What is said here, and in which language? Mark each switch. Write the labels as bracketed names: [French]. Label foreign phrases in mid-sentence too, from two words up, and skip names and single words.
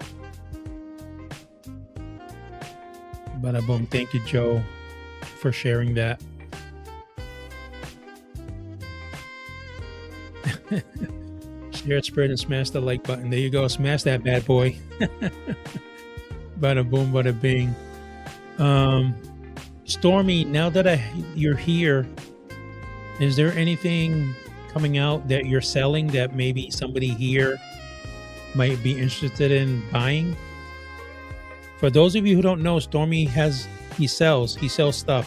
[English] Bada boom. Thank you, Joe, for sharing that. Share, spread, and smash the like button. There you go. Smash that bad boy. Bada boom, bada bing. Stormy, now that you're here, is there anything coming out that you're selling that maybe somebody here might be interested in buying? For those of you who don't know, Stormy he sells stuff.